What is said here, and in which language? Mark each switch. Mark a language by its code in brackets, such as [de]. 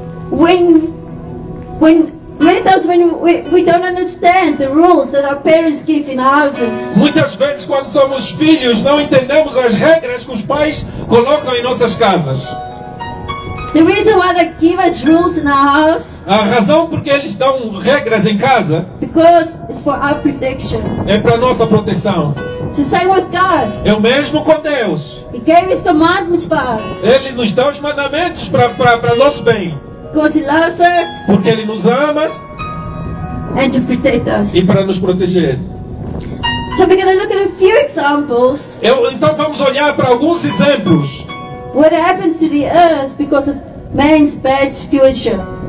[en] Many times when we don't understand the rules that our parents give in our houses. [pt] Muitas vezes quando somos filhos não entendemos as regras que os pais colocam em nossas casas. [en] The reason why they give us rules in our house. [pt] A razão porque eles dão regras em casa. [en] Because it's for our protection. [pt] É para nossa proteção. [en] It's the same with God. [pt] É o mesmo com Deus. [en] He gave His commandments for us. [pt] Ele nos dá os mandamentos para nosso bem. [en] Because He loves us. [pt] Porque Ele nos ama. [en] And to protect us. [pt] E para nos proteger. [en] So we're going to look at a few examples. [pt] Então vamos olhar para alguns exemplos. [en] What happens to the earth because of man's bad stewardship?